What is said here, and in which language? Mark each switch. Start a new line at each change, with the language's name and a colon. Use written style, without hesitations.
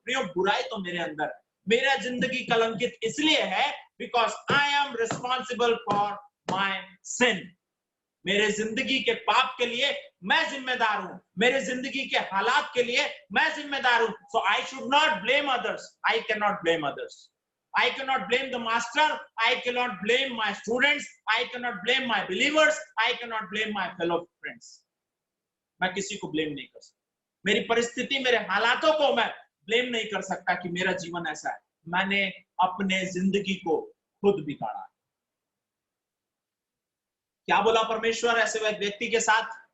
Hindi: प्रियो, बुराई तो मेरे अंदर है। मेरा जिंदगी कलंकित इसलिए है
English: Because I am responsible for my sin.
Hindi: मेरे जिंदगी के पाप के लिए मैं जिम्मेदार हूं। मेरे जिंदगी के हालात के लिए मैं जिम्मेदार हूं।
English: So I should not blame others. I can not blame others. I cannot blame the master. I cannot blame my students. I cannot blame my believers. I cannot blame my fellow friends.
Hindi: मैं किसी को blame नहीं कर सकता। मेरी परिस्थिति, मेरे हालातों को मैं ब्लेम नहीं कर सकता कि मेरा जीवन ऐसा है। मैंने अपने जिंदगी को खुद बिगाड़ा। क्या बोला परमेश्वर ऐसे व्यक्ति के साथ?